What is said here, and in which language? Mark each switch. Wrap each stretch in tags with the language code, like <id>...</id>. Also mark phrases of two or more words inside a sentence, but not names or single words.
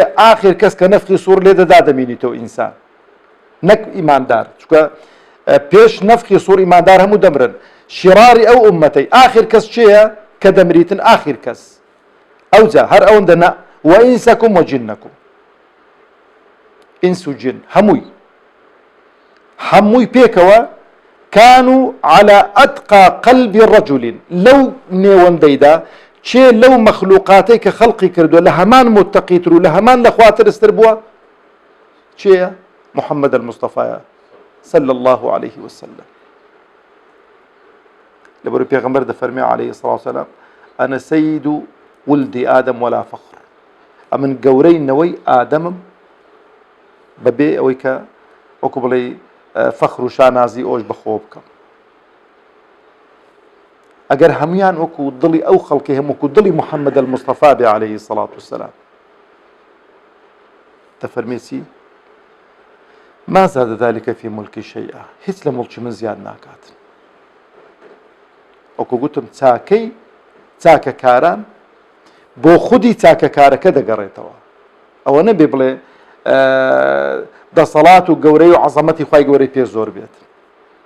<ckb>ئاخیر کەس کە نەفخی سوور لێ دەدا دەمێنیتەوە ئینسان نەک ئیماندار چونکە پێش نەفخی سوور ئیماندار هەموو دەمرن. شیراری ئەو ئومەتەی ئاخیر کەس چێیە کە دەمریتن؟ ئاخیر کەس. ئەوجا هەر ئەوەندە نە وئینسەکم وەجنەکم ئینس و جن هەمووی پێکەوە</ckb> <ar>كانوا على أتقى قلب رجل</ar> <ckb>لو نێوەندەیدا چێ لەو مەخلوقاتەی کە خەڵقی کردووە لە هەمان متەقیتر و لە هەمان لەخواترستر بووە چێیە؟ محەممەد المستەفایە</ckb> <ar>صلى الله عليه وسلم.</ar> <ckb>لەبەرەوەی پێغەمبەر دەفەرمێ</ckb> <ar>عليه الصلاة والسلام أنا سيد ولدي آدم ولا فخر.</ar> <ckb>ئەمن گەورەی نەوەی ئادەمم بەبێ ئەوەی کە وەکو بڵێ فەخر و شانازی ئەوش بەخۆ بکەم. ئەگەر هەمویان وەکو دڵی ئەو خەڵکی هەم وەکو دڵی محەممەد المستەفا بێ</ckb> <ar>عليه الصلاة والسلام</ar> <ckb>دەفەرمێ چی؟</ckb> <ar>ما زاد ذلك في ملکی شيئا.</ar> <ckb>هیچ لە مڵکی من زیاد ناکاتن. وەکو گوتم چاکەکاران بۆ خودی چاکەکارەکە دەگەڕێتەوە. ئەوە نەبێ بڵێ دەسەڵات و گەورەی و عەزەمەتی خوای گەورەی پێ زۆر بێت.</ckb>